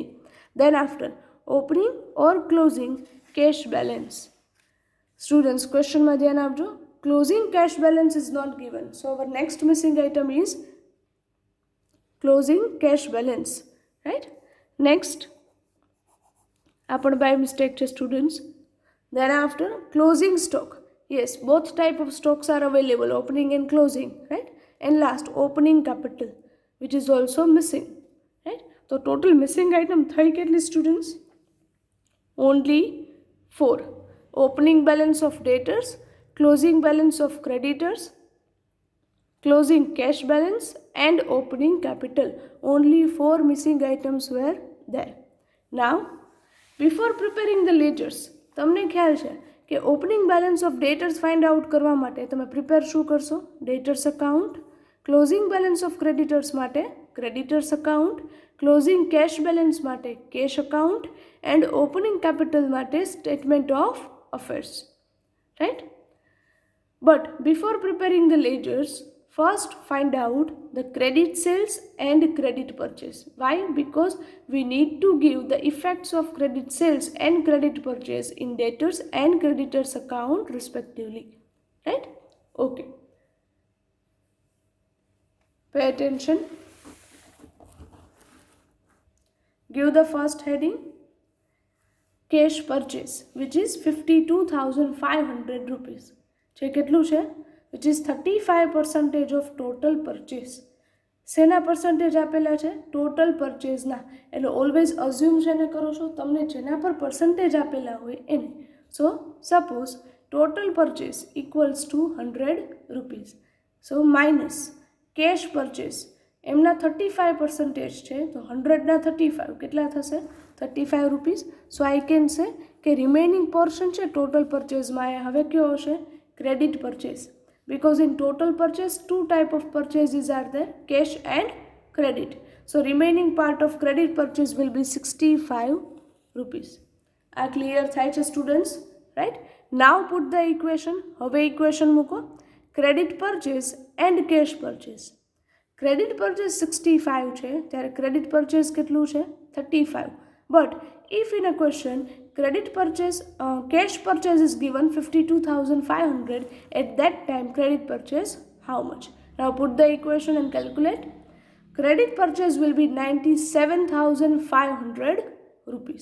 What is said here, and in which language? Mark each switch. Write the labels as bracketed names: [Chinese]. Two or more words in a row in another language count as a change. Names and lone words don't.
[English] Then after opening or closing cash balance. [Gujarati] સ્ટુડન્ટ્સ ક્વેશ્ચનમાં ધ્યાન આપજો. [English] closing cash balance is not given. So our next missing item is closing cash balance, right. [Gujarati] નેક્સ્ટ આ પણ [English] by mistake [Gujarati] છે સ્ટુડન્ટ્સ. [English] Then after, closing stock. Yes, both type of stocks are available, opening and closing, right? And last, opening capital, which is also missing, right? So total missing item [Gujarati] થઈ કેટલી [English] students? Only 4. Opening balance of debtors, closing balance of creditors, closing cash balance and opening capital. Only 4 missing items were there. Now, before preparing the ledgers, [Gujarati] તમને ખ્યાલ છે કે [English] opening balance of debtors find out [Gujarati] કરવા માટે તમે પ્રિપેર શું કરશો? [English] Debtors account. closing balance of creditors માટે creditors account, closing cash balance માટે cash account and opening capital માટે statement of affairs, right? But before preparing the ledgers, first find out the credit sales and credit purchase. Why? Because we need to give the effects of credit sales and credit purchase in debtors and creditors account respectively. Right? Okay. Pay attention. Give the first heading. Cash purchase, which is 52,500 rupees. [Gujarati] છે કેટલું છે? [English] which is 35% of total purchase. [Gujarati] શેના પરસન્ટેજ આપેલા છે? ટોટલ પરચેઝના. એટલે [English] always assume [Gujarati] શેને કરો છો? તમને જેના પર પરસન્ટેજ આપેલા હોય એને. [English] So suppose total purchase equals to 100 rupees. So minus cash purchase [Gujarati] એમના 35% છે, તો 100ના 35 કેટલા થશે? [English] 35 રૂપીઝ. So I can say [Gujarati] કે [English] remaining portion [Gujarati] છે ટોટલ પરચેઝમાં એ હવે કયો હશે? [English] Credit purchase. Because in total purchase, 2 type of purchases are there, cash and credit. So remaining part of credit purchase will be 65 rupees. Are clear [Gujarati] થાય છે [English] students? Right? Now put the equation. [Gujarati] હવે equation મૂકો. [English] Credit purchase and cash purchase. Credit purchase [Gujarati] 65 છે, ત્યારે [English] credit purchase [Gujarati] કેટલું છે? 35. [English] But if in a question credit purchase, cash purchase is given 52,500, at that time credit purchase how much? Now put the equation and calculate. Credit purchase will be 97,500 rupees.